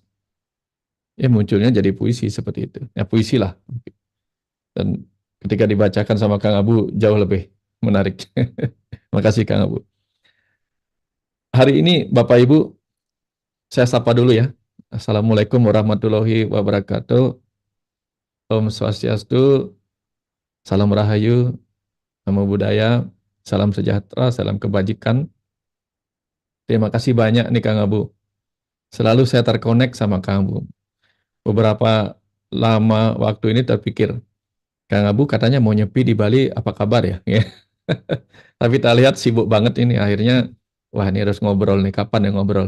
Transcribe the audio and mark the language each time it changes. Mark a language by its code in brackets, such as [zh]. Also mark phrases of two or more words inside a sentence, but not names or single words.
[id] Ya munculnya jadi puisi seperti itu. Ya puisi lah. Dan ketika dibacakan sama Kang Abu jauh lebih menarik. Makasih Kang Abu. Hari ini Bapak Ibu saya sapa dulu ya. [ar] السلام عليكم ورحمة الله وبركاته. [id] Om Swastiastu, salam rahayu, [pi] namo buddhaya, [id] salam sejahtera, salam kebajikan. Terima kasih banyak nih Kang Abu. Selalu saya terkonek sama Kang Abu. Beberapa lama waktu ini terpikir, Kang Abu katanya mau nyepi di Bali, apa kabar ya? Tapi tak lihat sibuk banget ini, akhirnya, wah ini harus ngobrol nih, kapan ya ngobrol?